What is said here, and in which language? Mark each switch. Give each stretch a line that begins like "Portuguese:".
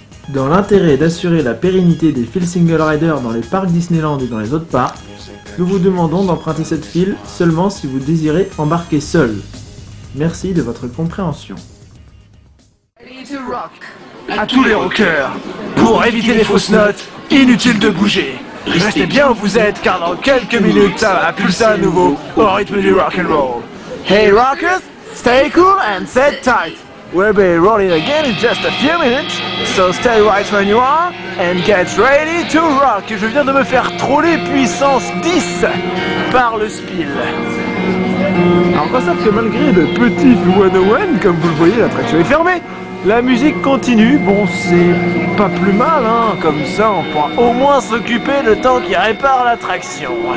French: Dans l'intérêt d'assurer la pérennité des files Single Rider dans les parcs Disneyland et dans les autres parcs, nous vous demandons d'emprunter cette file seulement si vous désirez embarquer seul. Merci de votre compréhension. À tous les rockers, pour éviter les fausses notes, inutile de bouger. Restez bien où vous êtes car dans quelques minutes ça va pulser à nouveau au rythme du rock'n'roll.
English: Hey rockers, stay cool and sit tight. We'll be rolling again in just a few minutes, so stay right when you are and get ready to rock.
French: Je viens de me faire troller puissance 10 par le spill. Alors constate que malgré le petit 101, comme vous le voyez, l'attraction est fermée. La musique continue, bon c'est pas plus mal, hein. Comme ça on pourra au moins s'occuper le temps qu'il répare l'attraction.